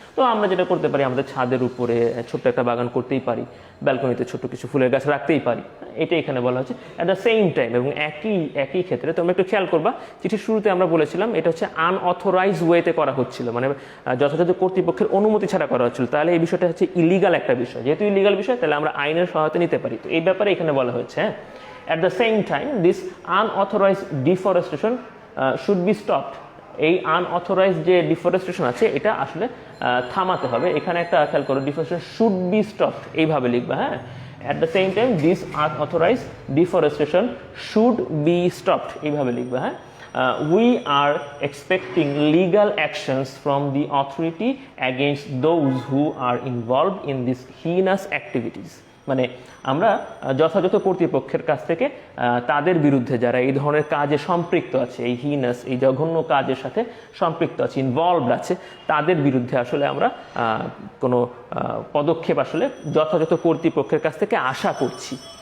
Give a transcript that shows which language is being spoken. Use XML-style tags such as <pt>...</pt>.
<bn>তো আমরা যেটা করতে পারি, আমাদের ছাদের উপরে ছোট্ট একটা বাগান করতেই পারি, ব্যালকনিতে ছোট্ট কিছু ফুলের গাছ রাখতেই পারি। এটা এখানে বলা হচ্ছে।</bn> <en>at the same time</en> <bn>এবং একই ক্ষেত্রে তোমরা একটু খেয়াল করবা, চিঠির শুরুতে আমরা বলেছিলাম এটা হচ্ছে আনঅথরাইজ ওয়েতে করা হচ্ছিল, মানে যথাযথ কর্তৃপক্ষের অনুমতি ছাড়া করা হচ্ছিল। তাহলে এই বিষয়টা হচ্ছে ইলিগাল একটা বিষয়। যেহেতু ইলিগাল বিষয়, তাহলে আমরা আইনের সহায়তা নিতে পারি। তো এই ব্যাপারে এখানে বলা হয়েছে, হ্যাঁ,</bn> <en>at the same time this unauthorized deforestation should be stopped।</en> <bn>এই আনঅথরাইজ যে ডিফরেস্টেশন আছে এটা আসলে থামাতে হবে। এখানে একটা খেয়াল করো,</bn> <en>deforestation should be stopped,</en> <bn>এইভাবে লিখবা, হ্যাঁ।</bn> <en>at the same time this unauthorized deforestation should be stopped,</en> <bn>এইভাবে লিখবা, হ্যাঁ।</bn> <en>We are expecting legal actions from the authority against those who are involved in these heinous activities।</en> <bn>মানে আমরা যথাযথ কর্তৃপক্ষের কাছ থেকে তাদের বিরুদ্ধে যারা এই ধরনের কাজে সম্পৃক্ত আছে, এই হিনাস, এই জঘন্য কাজের সাথে সম্পৃক্ত আছে, ইনভলভড আছে, তাদের বিরুদ্ধে আসলে আমরা কোনো পদক্ষেপ আসলে যথাযথ কর্তৃপক্ষের কাছ থেকে আশা করছি।</bn>